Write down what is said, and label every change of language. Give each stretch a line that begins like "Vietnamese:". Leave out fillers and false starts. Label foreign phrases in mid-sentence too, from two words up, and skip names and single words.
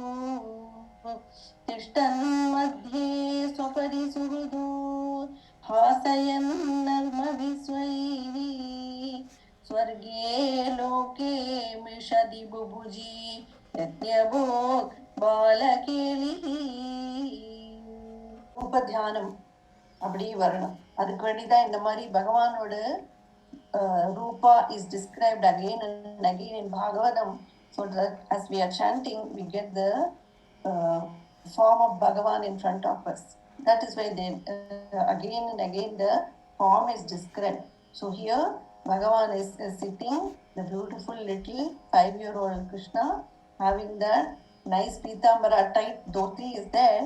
Sanskrit: तिष्ठन्मध्ये स्वपरि सुहृदो हासयन्नर्मविस्वैः स्वर्गे लोके मिषति बुभुजि यज्ञभोग बालकेलिः
Tamil: உபத்தியானம் அப்படி வரணும். அதுக்கு வேண்டிதான் இந்த மாதிரி பகவானோட
English: Rupa is described again and again in Bhagavatam, so that as we are chanting, we get the form of Bhagavan in front of us. That is why they again and again the form is described. So here Bhagavan is sitting, the beautiful little 5-year-old Krishna, having that nice pitambara tight dhoti is there.